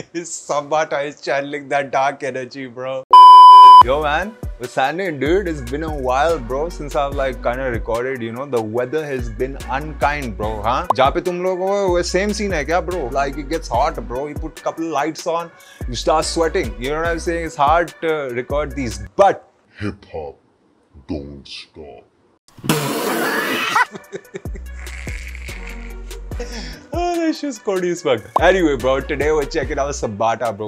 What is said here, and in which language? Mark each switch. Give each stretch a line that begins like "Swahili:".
English: Sambata is channeling that dark energy, bro. Yo man, what's happening, dude? It's been a while, bro, since I've like kind of recorded. You know, the weather has been unkind, bro. Huh?
Hindi: जहाँ पे तुम लोग हो,
English: same scene
Hindi: है क्या, bro?
English: Like it gets hot, bro. You put a couple lights on, you start sweating. You know what I'm saying? It's hard to record these, but hip hop don't stop. Oh, that's just corny as fuck. Anyway, bro, today we're checking out Sambata, bro.